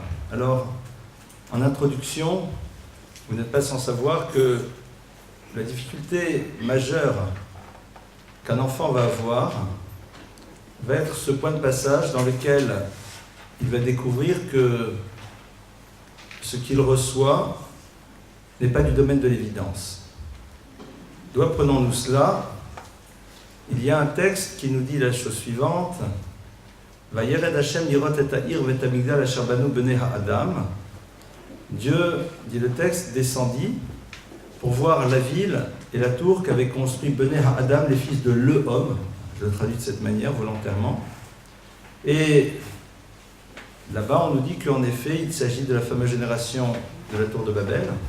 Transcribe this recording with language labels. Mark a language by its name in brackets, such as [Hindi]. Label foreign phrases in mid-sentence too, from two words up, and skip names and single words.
[French] Alors, en introduction, vous n'êtes pas sans savoir que la difficulté majeure qu'un enfant va avoir va être ce point de passage dans lequel il va découvrir que ce qu'il reçoit n'est pas du domaine de l'évidence. D'où apprenons-nous cela? Il y a un texte qui nous dit la chose suivante: [Hebrew] וירד השם לראות את העיר ואת המגדל אשר בנו בני האדם. [French] Dieu, dit le texte, descendit pour voir la ville et la tour qu'avaient construit [Hebrew] בני האדם, [French] les fils de l'homme. Je le traduis de cette manière volontairement. Et là-bas, on nous dit qu'en effet, il s'agit de la fameuse génération de la tour de Babel.